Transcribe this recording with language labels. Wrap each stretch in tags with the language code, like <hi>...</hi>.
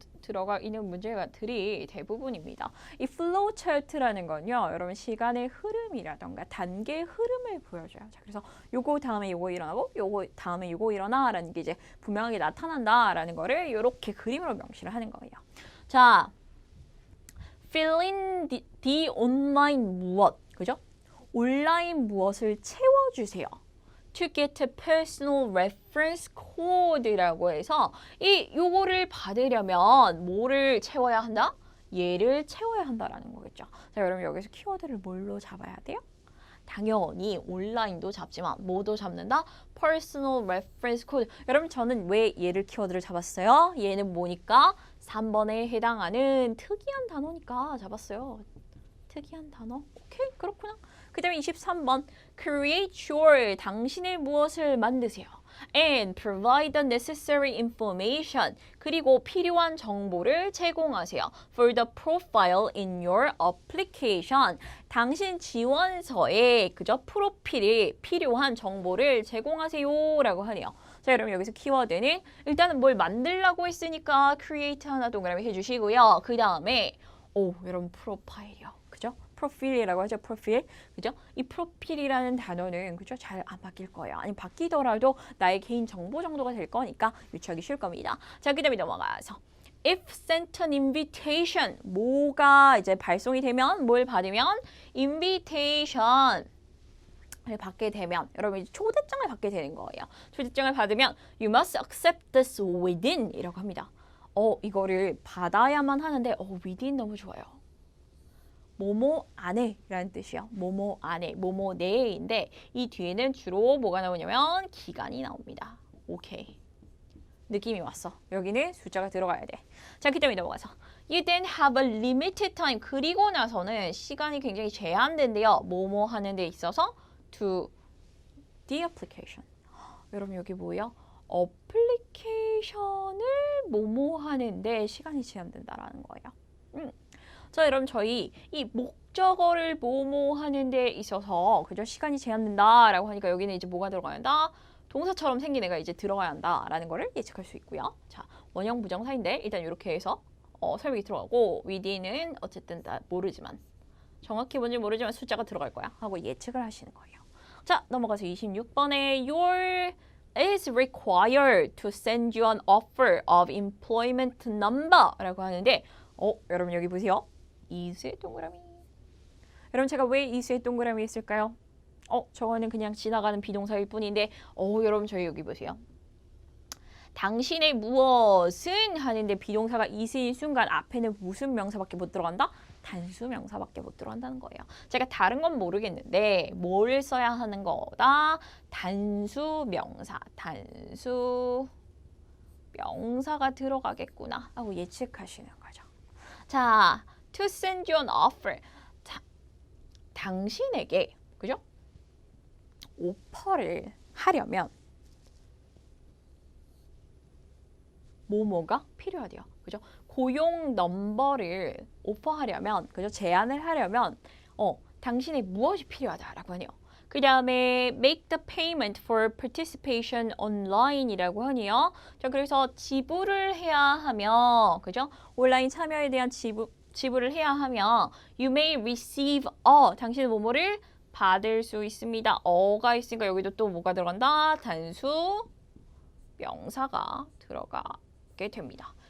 <ko>들어가 있는 문제들이 대부분입니다. 이 flowchart라는 건요, 여러분 시간의 흐름이라던가 단계의 흐름을 보여줘요. 자, 그래서 요거 다음에 요거 일어나고, 요거 다음에 요거 일어나라는 게 이제 분명하게 나타난다라는 거를 이렇게 그림으로 명시를 하는 거예요.</ko> <en>자, fill in the online</en> <ko>무엇, 그죠? 온라인 무엇을 채워주세요.</ko> <en>To get a personal reference code</en> <ko>라고 해서 요거를 받으려면 뭐를 채워야 한다? 얘를 채워야 한다라는 거겠죠. 자, 여러분 여기서 키워드를 뭘로 잡아야 돼요? 당연히 온라인도 잡지만 뭐도 잡는다?</ko> <en>personal reference code.</en> <ko>여러분 저는 왜 얘를 키워드를 잡았어요? 얘는 뭐니까? 3번에 해당하는 특이한 단어니까 잡았어요. 특이한 단어? 오케이, 그렇구나. 그 다음에 23번</ko> <en>create your</en> <ko>당신의 무엇을 만드세요.</ko> <en>and provide the necessary information</en> <ko>그리고 필요한 정보를 제공하세요.</ko> <en>for the profile in your application</en> <ko>당신 지원서에 그저 프로필에 필요한 정보를 제공하세요 라고 하네요. 자, 여러분 여기서 키워드는 일단은 뭘 만들라고 했으니까 create 하나 동그라미 해주시고요. 그 다음에 여러분 프로파일이요. 그죠? 프로필이라고 하죠. 프로필. 그죠? 이 프로필이라는 단어는 그죠? 잘 안 바뀔 거예요. 아니 바뀌더라도 나의 개인 정보 정도가 될 거니까 유추하기 쉬울 겁니다. 자, 그다음에 넘어가서</ko> <en>if sent an invitation</en> <ko>뭐가 이제 발송이 되면 뭘 받으면 invitation 을 받게 되면 여러분 이제 초대장을 받게 되는 거예요. 초대장을 받으면</ko> <en>you must accept this within 이라고 합니다.</en> <ko>이거를 받아야만 하는데 within 너무 좋아요. 뭐뭐 안에라는 뜻이요. 뭐뭐 안에, 뭐뭐 내에인데 이 뒤에는 주로 뭐가 나오냐면 기간이 나옵니다. 오케이. 느낌이 왔어. 여기는 숫자가 들어가야 돼.</ko> <en>자, 그 다음에 넘어가서 You then have a limited time.</en> <ko>그리고 나서는 시간이 굉장히 제한된데요. 뭐뭐 하는 데 있어서</ko> <en>to the application.</en> <ko>여러분 여기 뭐예요? 어플리케이션을 뭐뭐 하는데 시간이 제한된다라는 거예요. 자, 여러분 저희 이 목적어를 뭐뭐 하는 데 있어서 그죠? 시간이 제한된다라고 하니까 여기는 이제 뭐가 들어가야 한다? 동사처럼 생긴 애가 이제 들어가야 한다라는 거를 예측할 수 있고요. 자, 원형 부정사인데 일단 이렇게 해서 설명이 들어가고 within은 어쨌든 다 모르지만 정확히 뭔지 모르지만 숫자가 들어갈 거야 하고 예측을 하시는 거예요.</ko> <en>자, 넘어가서 26번에 your is required to send you an offer of employment number</en> <ko>라고 하는데 여러분 여기 보세요. is의 동그라미. 여러분 제가 왜 is의 동그라미 했을까요? 저거는 그냥 지나가는 비동사일 뿐인데 여러분 저희 여기 보세요. 당신의 무엇은 하는데 비동사가 is인 순간 앞에는 무슨 명사밖에 못 들어간다? 단수 명사밖에 못 들어간다는 거예요. 제가 다른 건 모르겠는데 뭘 써야 하는 거다? 단수 명사, 단수 명사가 들어가겠구나 하고 예측하시는 거죠.</ko> <en>자, to send you an offer.</en> <ko>자, 당신에게 그죠? 오퍼를 하려면 뭐뭐가 필요하대요. 그죠? 고용 넘버를 오퍼하려면, 그죠? 제안을 하려면 당신의 무엇이 필요하다라고 하네요. 그 다음에</ko> <en>make the payment for participation online이라고 하네요.</en> <ko>자, 그래서 지불을 해야 하면, 그죠? 온라인 참여에 대한 지불을 해야 하면</ko> <en>you may receive</en> <ko>당신은 뭐뭐를 받을 수 있습니다. 어가 있으니까 여기도 또 뭐가 들어간다? 단수 명사가 들어가게 됩니다.</ko>